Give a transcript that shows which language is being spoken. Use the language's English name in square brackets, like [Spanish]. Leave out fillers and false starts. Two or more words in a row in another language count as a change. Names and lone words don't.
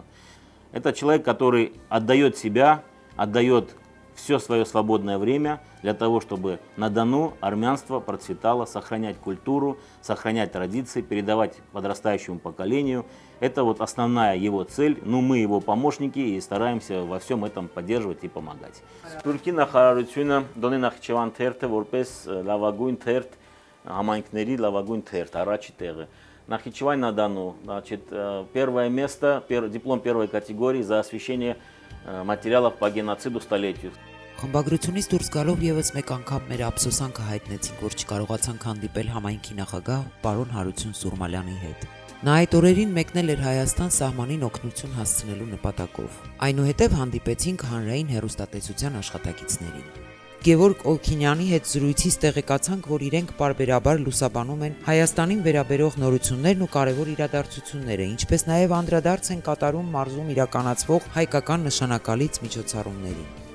[Russian] Это человек, который отдает себя, отдает все свое свободное время для того, чтобы на Дону армянство процветало, сохранять культуру, сохранять традиции, передавать подрастающему поколению. Это вот основная его цель. Ну, мы его помощники и стараемся во всем этом поддерживать и помогать. [Armenian] Թուրքի նախարարությունը Դոնի Նախիջևան թերթը որպես լավագույն թերթ համայնքների լավագույն թերթ առաջի տեղը. [Russian] Нахичевань на Дону, значит, первое место, диплом первой категории за освещение материалов по геноциду столетию. [Armenian] Խմբագրությունից դուրս գալով եւս մեկ անգամ մեր ափսոսանքը հայտնեցինք, որ չկարողացանք հանդիպել համայնքի նախագահ պարոն Հարություն Սուրմալյանի հետ։ Նա այդ օրերին մեկնել էր Հայաստան սահմանին օգնություն հասցնելու նպատակով։ Այնուհետև հանդիպեցինք հանրային հեռուստատեսության աշխատակիցներին։ Գևորգ Օլքինյանի հետ զրույցից տեղեկացանք, որ իրենք պարբերաբար լուսաբանում են Հայաստանին վերաբերող նորություններն ու կարևոր իրադարձությունները, ինչպես նաև անդրադարձ են կատարում մարզում իրականացվող հայկական նշանակալից միջոցառումներին։